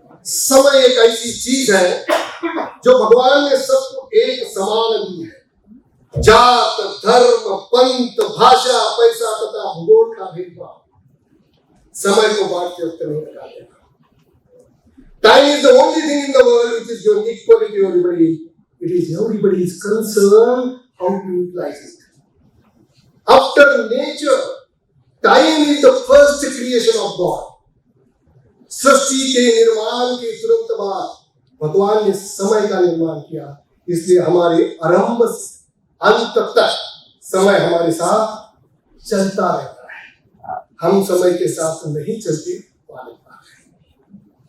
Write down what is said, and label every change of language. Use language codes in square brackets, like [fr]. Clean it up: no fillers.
[hi] समय एक ऐसी चीज है जो भगवान ने सबको एक समान दी है। जात, धर्म, पंथ, भाषा, पैसा तथा भूगोल का भेदभाव समय को बांटते वक्त नहीं लगा देगा। [en] Time is the only thing in the world which is given equally to everybody. It is everybody's concern how to utilize it. After nature, time is the first creation of God. [hi] सृष्टि के निर्माण के तुरंत बाद भगवान ने समय का निर्माण किया, इसलिए हमारे आरंभ से अंत तक समय हमारे साथ चलता रहता है। हम समय के साथ नहीं चलते वाले बात है।